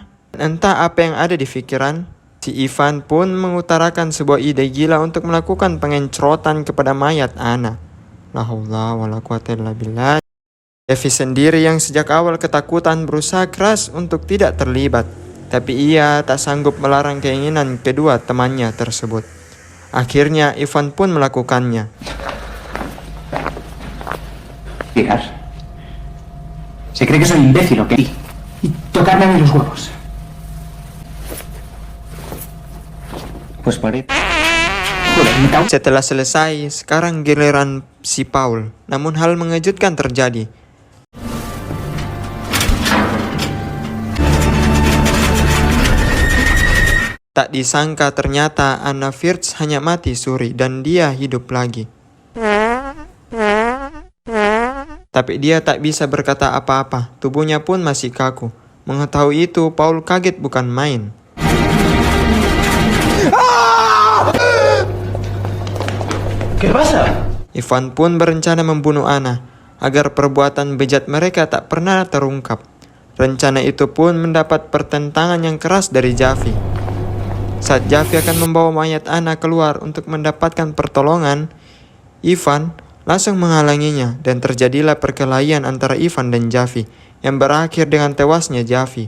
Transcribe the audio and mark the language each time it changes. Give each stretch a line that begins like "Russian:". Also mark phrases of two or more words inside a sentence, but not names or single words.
Indonesian: Entah apa yang ada di pikiran, si Ivan pun mengutarakan sebuah ide gila untuk melakukan pengencrotan kepada mayat Anna.
Arabic: لا حول ولا قوة إلا بالله.
Indonesian: Devi sendiri yang sejak awal ketakutan berusaha keras untuk tidak terlibat, tapi ia tak sanggup melarang keinginan kedua temannya tersebut. Akhirnya Ivan pun melakukannya.
Spanish: Se cree que soy imbécil o qué. Y tocarme a mí los huevos. Pues paré.
Indonesian: Setelah selesai, sekarang giliran si Paul. Namun hal mengejutkan terjadi. Tak disangka ternyata Anna Firth hanya mati suri dan dia hidup lagi. Tapi dia tak bisa berkata apa-apa, tubuhnya pun masih kaku. Mengetahui itu, Paul kaget bukan main.
Spanish: ¿Qué pasa?
Indonesian: Ivan pun berencana membunuh Anna, agar perbuatan bejat mereka tak pernah terungkap. Rencana itu pun mendapat pertentangan yang keras dari Javi. Saat Javi akan membawa mayat Anna keluar untuk mendapatkan pertolongan, Ivan langsung menghalanginya dan terjadilah perkelahian antara Ivan dan Javi yang berakhir dengan tewasnya Javi.